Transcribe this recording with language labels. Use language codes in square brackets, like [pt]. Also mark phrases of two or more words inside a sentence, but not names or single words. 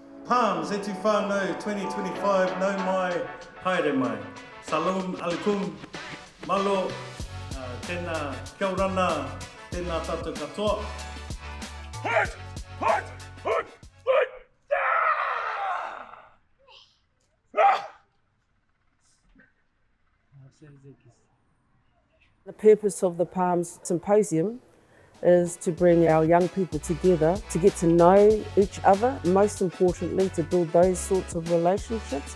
[mi] Palms, e tu whānau 2025, nau mai, haere mai. [ar] سلام عليكم, [mi] malo, tēnā [rar] kia orana, [mi] tēnā tātou katoa. Hut! Hut! Hut! Hut! [en] The purpose of the Palms Symposium is to bring our young people together to get to know each other, most importantly to build those sorts of relationships.